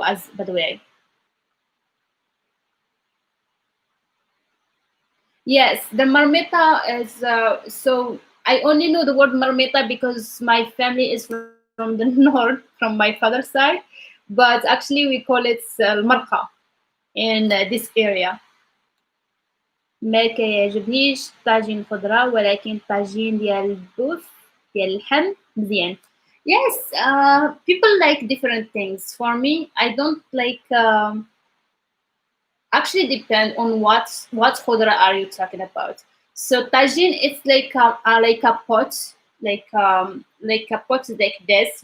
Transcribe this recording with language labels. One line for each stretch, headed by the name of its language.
English: As by the way, yes, the marmita is so. I only know the word marmita because my family is from the north, from my father's side. but actually we call it المرقة in this area.
Arabic: ما كيعجبنيش طاجين خضرة ولكن طاجين ديال البوف ديال اللحم مزيان.
English: Yes, people like different things. For me, I don't like. Actually, depend on what khudra are you talking about. So tagine, it's like a pot, like a pot like this.